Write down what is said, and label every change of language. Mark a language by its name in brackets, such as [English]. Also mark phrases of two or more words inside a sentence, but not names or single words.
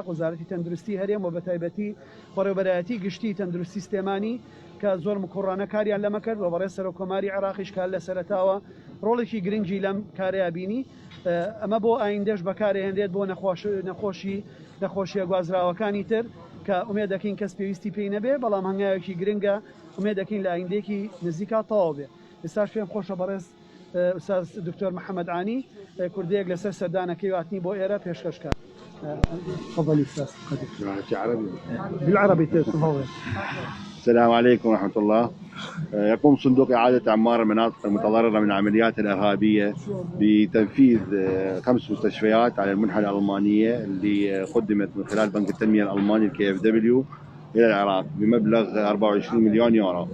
[Central Kurdish] وەزارەتی تەندروستی هەرێم و بە تایبەتی بەڕێوەبەرایەتی گشتی تەندروستی سلێمانی کە زۆر مکوڕانە کاریان لەمە کرد و بەڕێز سەرۆکۆماری عێراقیش کار لە سەرەتاوە ڕۆڵێکی گرنگی لەم کارەیە بینی ئەمە بۆ ئایندەش بەکارهێنرێت بۆ نەخۆشیە گوازراوەکانی تر کە ئومێد دەکەین کەس پێویستی پێی نەبێ بەڵام هەنگاوێکی گرنگە ئومێد دەکەین لە ئایندێکی نزیکا تەواو بێ ئێستاش پێم خۆشە بەڕێز ئوستاز دکتۆر محەممەد عانی کوردەیەک لەسەر سەردانەکەی واتنی بۆ ئێرە پێشکەشکار. [Arabic] تفضل استاذ بالعربي تفضل. السلام عليكم ورحمة الله. يقوم صندوق إعادة أعمار المناطق المتضررة من العمليات الإرهابية بتنفيذ 5 مستشفيات على المنحة الألمانية اللي قدمت من خلال بنك التنمية الألماني KfW إلى العراق بمبلغ 24 مليون يورو.